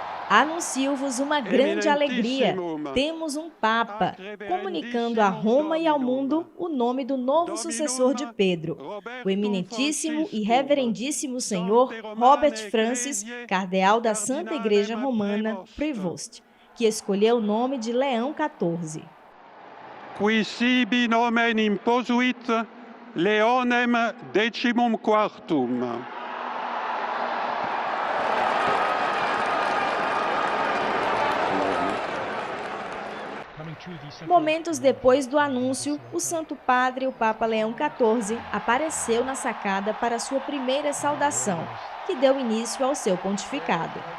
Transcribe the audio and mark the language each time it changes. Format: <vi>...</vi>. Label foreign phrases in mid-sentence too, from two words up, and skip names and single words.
<pt>Anuncio-vos uma grande alegria. Temos um Papa, comunicando a Roma e ao mundo o nome do novo sucessor de Pedro, o eminentíssimo e reverendíssimo senhor Robert Francis, cardeal da Santa Igreja Romana, Prevost, que escolheu o nome de Leão XIV.</pt> <la>Qui sibi nomen imposuit Leonem XIV.</la> <pt>Momentos depois do anúncio, o Santo Padre, o Papa Leão XIV, apareceu na sacada para sua primeira saudação, que deu início ao seu pontificado.</pt>